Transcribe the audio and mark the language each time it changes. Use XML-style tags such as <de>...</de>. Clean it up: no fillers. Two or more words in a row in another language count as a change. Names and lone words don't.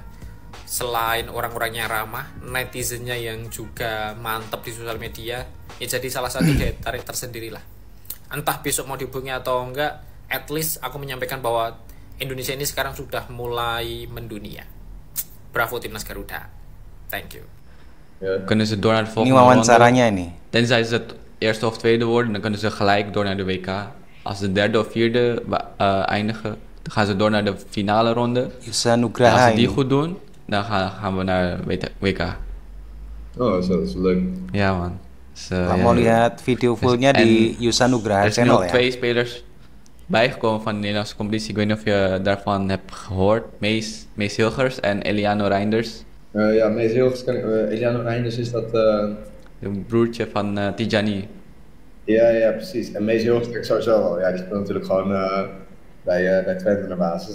<id>Selain orang-orangnya ramah, netizennya yang juga mantap di sosial media, ya jadi salah satu daya tarik tersendiri lah. Entah besok mau dihubungi atau enggak,</id> <en>at least</en> <id>aku menyampaikan bahwa Indonesia ini sekarang sudah mulai mendunia. Bravo Timnas Garuda.</id> <en>Thank you.</en> <nl>Kunnen ze door naar de</nl> <id>ini</id> <nl>volgende ronde.</nl> <id>wawancaranya ini.</id> <nl>Tenzij ze het eerste of tweede worden, dan kunnen ze gelijk door naar de WK. Als ze derde of vierde eindigen, dan gaan ze door naar de finale ronde.</nl> <id>Yusa</id> <nl>En als</nl> <id>Nugraha</id> <nl>ze die</nl> <id>ini.</id> <nl>goed doen, dan gaan we naar WK. Oh, dat is leuk. Ja man. Dus,</nl> <id>Kalau mau lihat video fullnya di Yusa Nugraha</id> <nl>er zijn</nl> <id>channel</id> <nl>ook</nl> <id>ya.</id> <nl>2 spelers bijgekomen van de Nederlandse competitie. Ik weet niet of je daarvan hebt gehoord. Mees Hilgers en Eliano Reinders. Ja, Mees Hilgers ken ik. Eliano Reinders is dat... Een broertje van Tijani. Ja, precies. En Mees Hilgers ken ik sowieso wel. Ja, die speelt natuurlijk gewoon bij Twente naar basis.</nl>